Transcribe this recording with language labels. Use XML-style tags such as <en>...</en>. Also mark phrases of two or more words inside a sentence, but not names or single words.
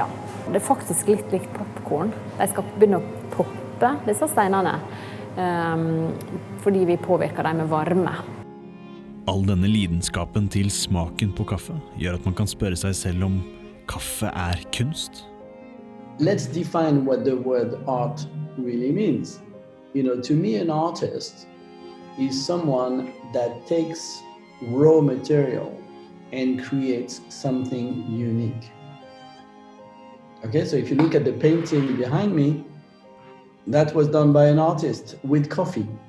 <no>Det faktisk litt likt popcorn. De skal begynne å poppe, disse steinene, fordi vi påvirker dem med varme. All denne lidenskapen til smaken på kaffe gjør at man kan spørre seg selv om kaffe kunst?</no> <en>Let's define what the word art really means. To me, an artist is someone that takes raw material and creates something unique. Okay, so if you look at the painting behind me, that was done by an artist with coffee.</en>